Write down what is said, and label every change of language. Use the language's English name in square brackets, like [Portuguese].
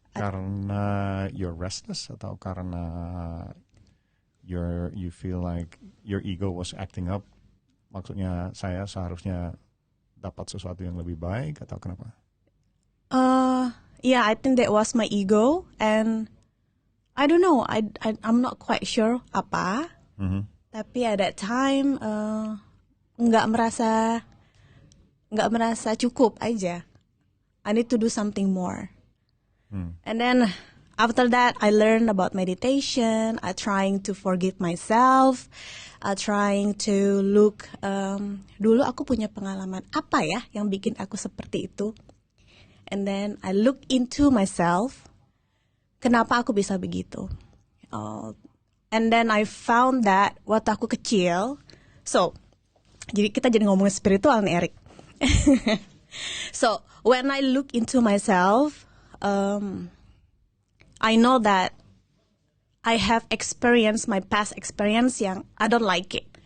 [Indonesian] Karena [English] you're restless [Indonesian] atau karena [English] you feel like your ego was acting up? [Indonesian] Maksudnya saya seharusnya dapat sesuatu yang lebih baik atau kenapa? [English] Yeah, I think that was my ego, and I don't know. I'm not quite sure [Indonesian] apa. Tapi [English] at that time [Indonesian] nggak merasa cukup aja. [English] I need to do something more. And then after that, I learned about meditation. I trying to forgive myself. I trying to look. [Indonesian] Dulu aku punya pengalaman apa ya yang bikin aku seperti itu. [English] And then I look into myself. [Indonesian] Kenapa aku bisa begitu? [English] And then I found that [Indonesian] waktu aku kecil. So, kita jadi ngomongin spiritual nih, Eric. [English] So, when I look into myself, I know that I have experienced my past experience [Indonesian] yang [English] I don't like it.